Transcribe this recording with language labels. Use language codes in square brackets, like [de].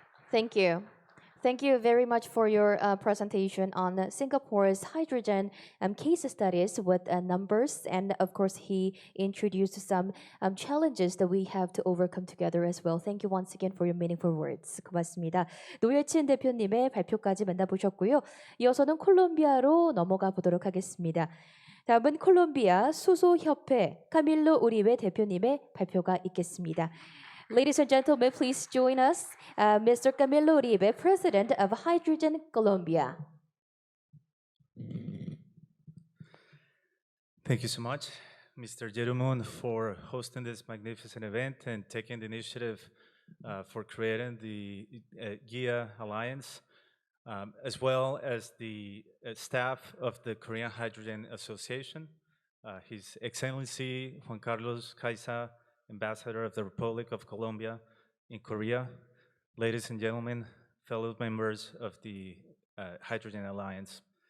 [en] Thank you. Thank you very much for your presentation on Singapore's hydrogen case studies with numbers. And of course, he introduced some challenges that we have to overcome together as well. Thank you once again for your meaningful words. [ko] 고맙습니다. 노예친 대표님의 발표까지 만나보셨고요. 이어서는 콜롬비아로 넘어가 보도록 하겠습니다. 다음은 콜롬비아 수소협회 카밀로 우리베 대표님의 발표가 있겠습니다. [en] Ladies and gentlemen, please join us, Mr. Camilo Uribe, President of Hydrogen Colombia. Thank you so much, Mr. Jeroen, for hosting this magnificent event and taking the initiative for creating the GHIAA Alliance, as well as the staff of the Korean Hydrogen Association, His Excellency Juan Carlos Caiza, Ambassador of the Republic of Colombia in Korea, ladies and gentlemen, fellow members of the Hydrogen Alliance.